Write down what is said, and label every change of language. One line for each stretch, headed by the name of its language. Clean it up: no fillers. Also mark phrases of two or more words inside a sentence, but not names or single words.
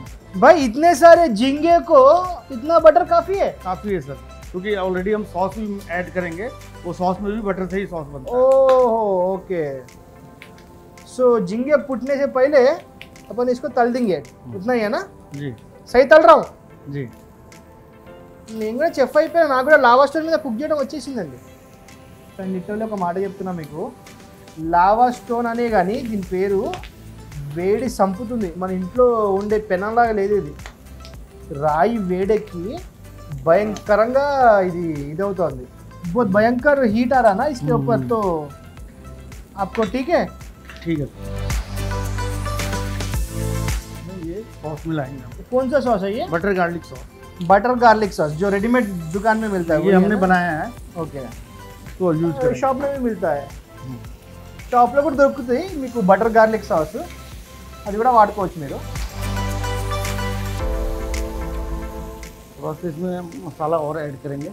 Hindi: भाई इतने सारे झींगे को इतना बटर काफी है. काफ़ी है सर, क्योंकि ऑलरेडी हम सॉस भी ऐड करेंगे, वो सॉस में भी बटर से ही सॉस बनता है। ओहो
English: okay so
Hindi: झींगे फूटने से पहले अपन इसको तल देंगे. इतना ही है ना. जी
Telugu: సై తలరావు.
Hindi: जी।
Telugu: నేను కూడా చెఫ్ అయిపోయినా, నాకు కూడా
English: lava stone
Telugu: మీద కుక్ చేయడం వచ్చేసిందండి. కానీ లిటరల్లీ ఒక మాట చెప్తున్నా మీకు,
English: lava stone
Telugu: అనే కానీ దీని పేరు వేడి సంపుతుంది. మన ఇంట్లో ఉండే పెనంలాగా లేదు ఇది. రాయి వేడెక్కి భయంకరంగా ఇది ఇదవుతుంది.
Hindi: बहुत भयंकर हीट आ रहा ना इसके ऊपर. तो आपको ठीक है. ठीक है। ये सॉस मिलाएंगे हम, कौन सा सॉस है ये.
English: बटर गार्लिक सॉस, butter garlic sauce
Hindi: जो रेडीमेड दुकान में मिलता है. ये हमने बनाया है,
Telugu: ఓకే
Hindi: तो यूज करेंगे। షాప్లో भी मिलता है.
Telugu: షాప్లో కూడా దొరుకుతుంది మీకు
English: butter garlic sauce.
Telugu: అది కూడా వాడుకోవచ్చు మీరు.
Hindi: थोड़ा सा इसमें मसाला और ऐड करेंगे।